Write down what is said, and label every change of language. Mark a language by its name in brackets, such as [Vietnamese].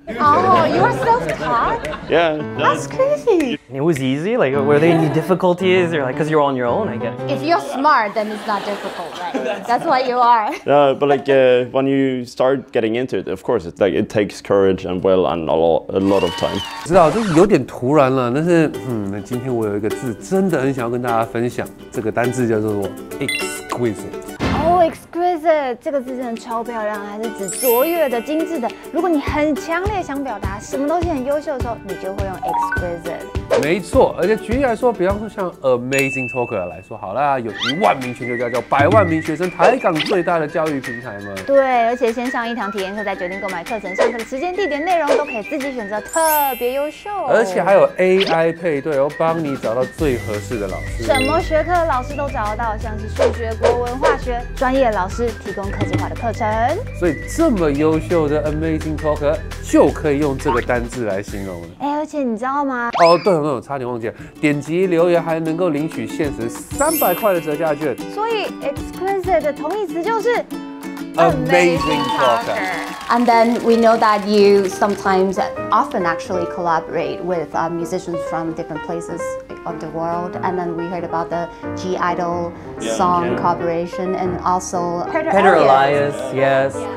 [English] Oh, you are self-taught? Yeah. That's crazy. And it was easy? Like, were there any difficulties? Or like, because you're on your own, I get it. If you're smart, then it's not difficult, right? That's what you are. But like when you start getting into it, of course, it's like it takes courage and will and a lot of time. [Chinese] 知道这有点突然了，但是今天我有一个字真的很想要跟大家分享，这个单字叫做 exquisite。哦 exquisite 这个字真的超漂亮，还是指卓越的、精致的。如果你很强烈想表达什么东西很优秀的时候，你就会用 exquisite。没错，而且举例来说，比方说像 AmazingTalker 来说，好啦，有1万名全球家教、100万名学生，台港最大的教育平台嘛。对，而且先上一堂体验课，再决定购买课程，上课的时间、地点、内容都可以自己选择，特别优秀。而且还有 AI 配对哦，帮你找到最合适的老师。什么学科的老师都找得到，像是数学、国文、化学，专业老师提供客制化的课程。所以这么优秀的 AmazingTalker 就可以用这个单字来形容了。而且你知道吗？哦，对，我差点忘记了，点击留言还能够领取限时300块的折价券。所以 exquisite 的同义词就是 [English] Amazing Talker. And then we know that you sometimes, often actually collaborate with musicians from different places of the world. And then we heard about the G Idol song collaboration and also Peter Elias, yes.